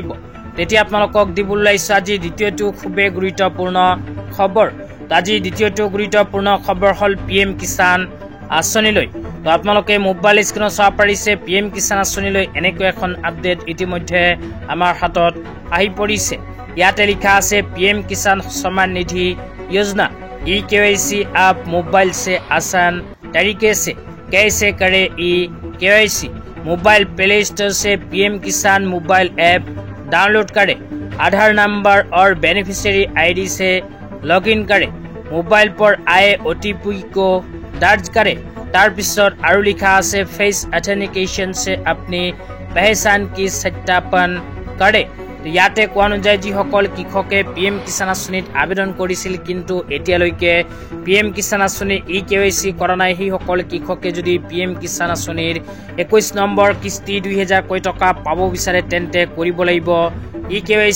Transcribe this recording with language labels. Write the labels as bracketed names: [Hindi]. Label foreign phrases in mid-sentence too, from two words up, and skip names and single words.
[Assamese] তেতিয়া আপোনালোকক দিবলৈ ওলাইছে আজি দ্বিতীয়টো খুবেই গুৰুত্বপূৰ্ণ খবৰ। আজি দ্বিতীয়টো গুৰুত্বপূৰ্ণ খবৰ হ'ল PM কিষাণ আঁচনিলৈ। তো আপোনালোকে [English] mobile screen [Assamese] চাব পাৰিছে PM কিষাণ আঁচনিলৈ এনেকৈ এখন আপডেট ইতিমধ্যে আমাৰ হাতত আহি পৰিছে। ইয়াতে লিখা আছে PM কিষাণ [Hindi] सम्मान निधि योजना EKYC आप मोबाइल से आसान तरीके से कैसे करे EKYC। [English] mobile Play Store [Hindi] से PM किषाण [English] mobile app download [Hindi] करें, आधार नंबर और [English] beneficiary ID [Hindi] से लॉगिन करें, मोबाइल पर आए OTP को दर्ज करें। [Assamese] তাৰপিছত আৰু লিখা আছে [English] face authentication [Hindi] से अपनी पहचान की सत्यापन करे। [Assamese] ইয়াতে কোৱা অনুযায়ী যিসকল কৃষকে PM কিষাণ আঁচনিত আবেদন কৰিছিল কিন্তু এতিয়ালৈকে PM কিষাণ আঁচনি EKYC কৰা নাই, সেইসকল কৃষকে যদি PM কিষাণ আঁচনিৰ 21 নম্বৰ কিস্তি 2000কৈ টকা পাব বিচাৰে তেন্তে কৰিব লাগিব EKYC।